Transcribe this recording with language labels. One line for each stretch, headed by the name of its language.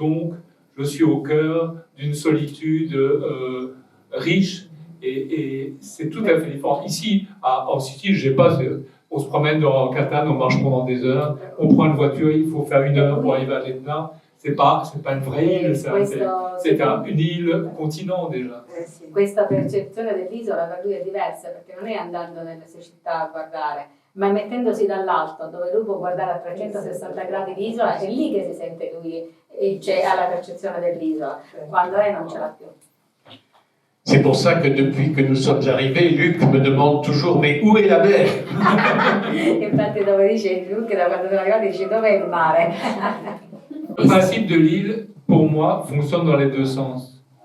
French: Donc, je suis au cœur d'une solitude riche et c'est tout à fait différent. Ici, en Sicile, je sais pas, on se promène dans Catane, on marche pendant des heures, on prend une voiture, il faut faire 1 heure pour arriver à l'Etna. C'est pas une vraie île, c'est une île continent déjà.
Italian: Questa percezione dell'isola per lui è diversa perché non è andando nelle sue città a guardare, ma mettendosi dall'alto dove lui può guardare a 360 gradi l'isola, è lì che si sente lui e ha la percezione dell'isola, quando lei non ce l'ha più.
French: C'est pour ça que depuis que nous sommes arrivés, Luc me demande toujours mais où est la mer?
Italian: Infatti dove dice Luc, da quando sono arrivati dice dov'è il mare?
French: Le principe de l'île, pour moi, fonctionne dans les deux sens.